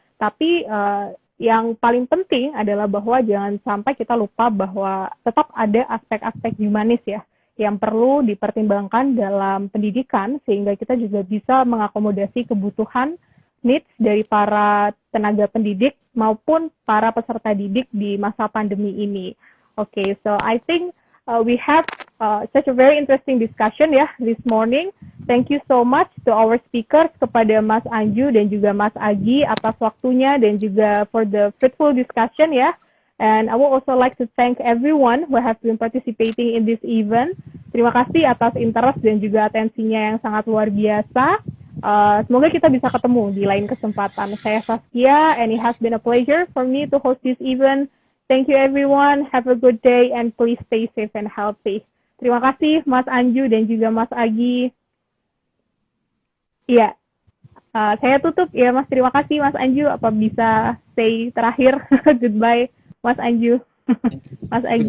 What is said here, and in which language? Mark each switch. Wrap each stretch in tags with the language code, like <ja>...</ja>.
<id>Tapi yang paling penting adalah bahwa jangan sampai kita lupa bahwa tetap ada aspek-aspek humanis ya yang perlu dipertimbangkan dalam pendidikan, sehingga kita juga bisa mengakomodasi kebutuhan needs dari para tenaga pendidik maupun para peserta didik di masa pandemi ini.</id> <en>Okay, so I think we have such a very interesting discussion ya this morning. Thank you so much to our speakers,</en> <id>kepada Mas Anju dan juga</id> <en>Mas Agi atas waktunya dan juga for the fruitful discussion ya. And I would also like to thank everyone who have been participating in this event.</en> <id>Terima kasih atas interest dan juga atensinya yang sangat luar biasa. Semoga kita bisa ketemu di lain kesempatan. Saya Saskia,</id> <en>and it has been a pleasure for me to host this event. Thank you everyone, have a good day, and please stay safe and healthy.</en> <id>Terima kasih Mas Anju dan juga Mas Agi. Iya, saya tutup ya Mas. Terima kasih Mas Anju, apa bisa say terakhir? Goodbye Mas Anju. Mas Agi.</id>